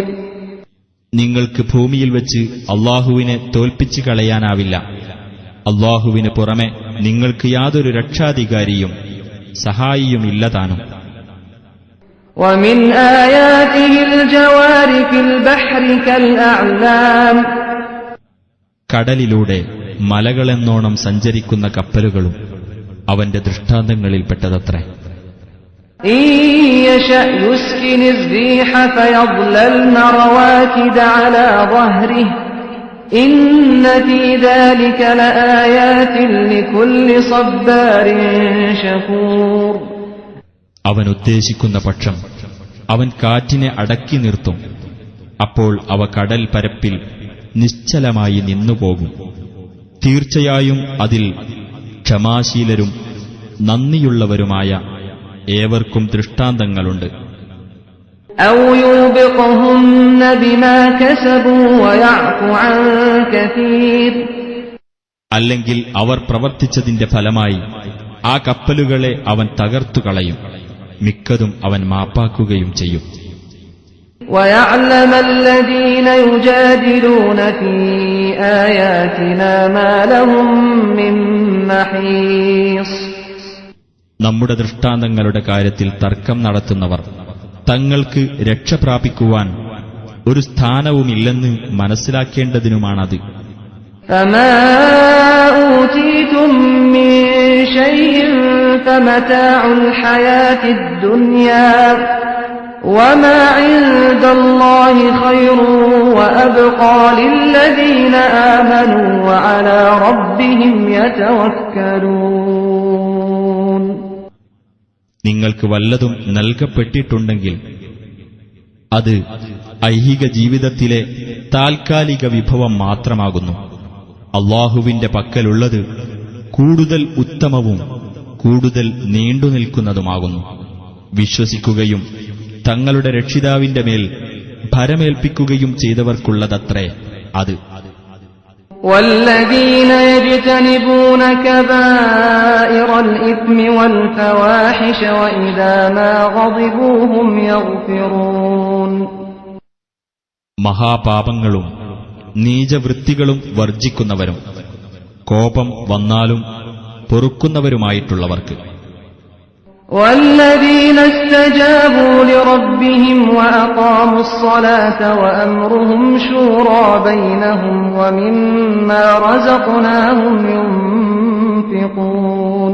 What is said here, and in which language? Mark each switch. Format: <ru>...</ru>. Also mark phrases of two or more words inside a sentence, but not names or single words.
<ml>നിങ്ങൾക്ക് ഭൂമിയിൽ വെച്ച് അള്ളാഹുവിനെ തോൽപ്പിച്ചു കളയാനാവില്ല. അള്ളാഹുവിന് പുറമെ നിങ്ങൾക്ക് യാതൊരു രക്ഷാധികാരിയും സഹായിയുമില്ലതാനും.</ml> <ar>ومن آياته الجوار في البحر كالأعلام.</ar> <ml>കടലിലൂടെ മലകളെന്നോണം സഞ്ചരിക്കുന്ന കപ്പലുകളും അവന്റെ ദൃഷ്ടാന്തങ്ങളിൽപ്പെട്ടതത്രേ.</ml> <ar>إن يشأ يسكن الريح فيظللن رواكد على ظهره إن في ذلك لآيات لكل صبار شكور.</ar> <ml>അവൻ ഉദ്ദേശിക്കുന്ന പക്ഷം അവൻ കാറ്റിനെ അടക്കി നിർത്തും. അപ്പോൾ അവ കടൽ പരപ്പിൽ നിശ്ചലമായി നിന്നുപോകും. തീർച്ചയായും അതിൽ ക്ഷമാശീലരും നന്ദിയുള്ളവരുമായ ഏവർക്കും ദൃഷ്ടാന്തങ്ങളുണ്ട്.</ml> <ar>أو يوبقهن بما كسبوا ويعفو عن كثير.</ar> <ml>അല്ലെങ്കിൽ അവർ പ്രവർത്തിച്ചതിന്റെ ഫലമായി ആ കപ്പലുകളെ അവൻ തകർത്തുകളയും. മിക്കതും അവൻ മാപ്പാക്കുകയും ചെയ്യും.</ml> <ar>ويعلم الذين يجادلون في آياتنا ما لهم من محيص.</ar> <ml>നമ്മുടെ ദൃഷ്ടാന്തങ്ങളുടെ കാര്യത്തിൽ തർക്കം നടത്തുന്നവർ തങ്ങൾക്ക് രക്ഷ പ്രാപിക്കുവാൻ ഒരു സ്ഥാനവുമില്ലെന്ന് മനസ്സിലാക്കേണ്ടതിനുമാണത്.</ml> <ar>فما أوتيتم من شيء فمتاع الحياة الدنيا وما عند الله خير وأبقى للذين آمنوا وعلى ربهم يتوكلون.</ar> <ml>നിങ്ങൾക്ക് വല്ലതും നൽകപ്പെട്ടിട്ടുണ്ടെങ്കിൽ അത് ഐഹിക ജീവിതത്തിലെ താൽക്കാലിക വിഭവം മാത്രമാകുന്നു. അള്ളാഹുവിന്റെ പക്കലുള്ളത് കൂടുതൽ ഉത്തമവും കൂടുതൽ നീണ്ടുനിൽക്കുന്നതുമാകുന്നു. വിശ്വസിക്കുകയും തങ്ങളുടെ രക്ഷിതാവിന്റെ മേൽ ഭരമേൽപ്പിക്കുകയും ചെയ്തവർക്കുള്ളതത്രേ അത്.</ml> <ar>والذين يجتنبون كبائر الإثم والفواحش وإذا ما غضبوا هم يغفرون.</ar> <ml>മഹാപാപങ്ങളും നീചവൃത്തികളും വർജിക്കുന്നവരും കോപം വന്നാലും പൊറുക്കുന്നവരുമായിട്ടുള്ളവർക്ക്.</ml> <ar>والذين استجابوا لربهم وأقاموا الصلاة وأمرهم شورى بينهم ومما رزقناهم ينفقون.</ar>